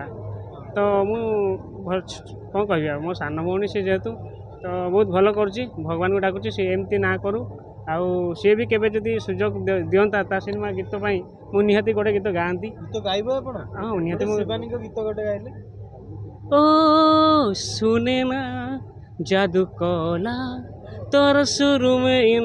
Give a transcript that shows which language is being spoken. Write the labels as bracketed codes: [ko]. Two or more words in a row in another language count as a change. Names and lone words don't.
[or] ତ ମୁଁ କ'ଣ କହିବି ଆଉ ମୋ ସାନ ଭଉଣୀ ସେ ଯେହେତୁ ତ ବହୁତ ଭଲ କରୁଛି, ଭଗବାନଙ୍କୁ ଡାକୁଛି ସେ ଏମିତି ନା କରୁ। ଆଉ ସିଏ ବି କେବେ ଯଦି ସୁଯୋଗ ଦିଅନ୍ତା ତା ସିନେମା ଗୀତ ପାଇଁ ମୁଁ ନିହାତି ଗୋଟେ ଗୀତ ଗାଆନ୍ତି। ଗୀତ ଗାଇବ ଆପଣ? ହଁ ନିହାତି। ଶିବାନୀଙ୍କ ଗୀତ ଗୋଟେ ଗାଇଲେ। [hi] ओ सुने ना जादू कौला तोर शुरू में